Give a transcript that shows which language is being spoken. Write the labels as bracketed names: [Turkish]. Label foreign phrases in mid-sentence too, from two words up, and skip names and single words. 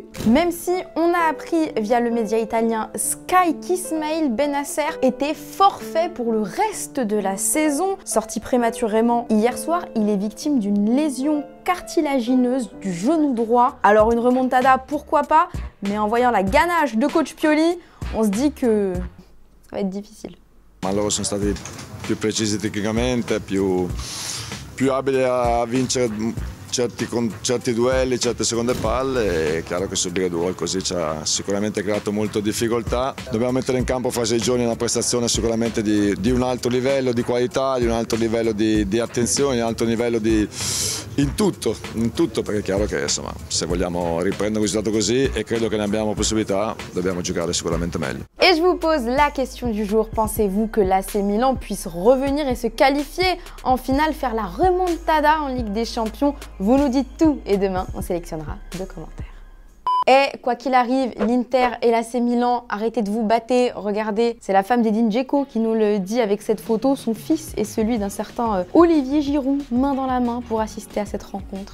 [French] Même si on a appris via le média italien Sky qu'Ismaïl Bennacer était forfait pour le reste de la saison. Sorti prématurément hier soir, il est victime d'une lésion cartilagineuse du genou droit. Alors une remontada, pourquoi pas, mais en voyant la ganache de coach Pioli, on se dit que ça va être difficile. [Italian] Ma loro sono stati più precisi tecnicamente, più abili a vincere certi duelli, certe seconde palle. È chiaro che subire 2 gol così ci ha sicuramente creato molto difficoltà. Dobbiamo mettere in campo fra 6 giorni una prestazione sicuramente di un alto livello di qualità, di un alto livello di attenzione, di un alto livello in tutto, perché è chiaro che insomma, se vogliamo riprendere un risultato così e credo che ne abbiamo possibilità, dobbiamo giocare sicuramente meglio. [French] Et je vous pose la question du jour, pensez-vous que l'AC Milan puisse revenir et se qualifier en finale, faire la remontada en Ligue des Champions? Vous nous dites tout et demain on sélectionnera 2 commentaires. Et quoi qu'il arrive, l'Inter et l'AC Milan, arrêtez de vous battre, regardez, c'est la femme d'Edin Dzeko qui nous le dit avec cette photo, son fils et celui d'un certain Olivier Giroud, main dans la main pour assister à cette rencontre.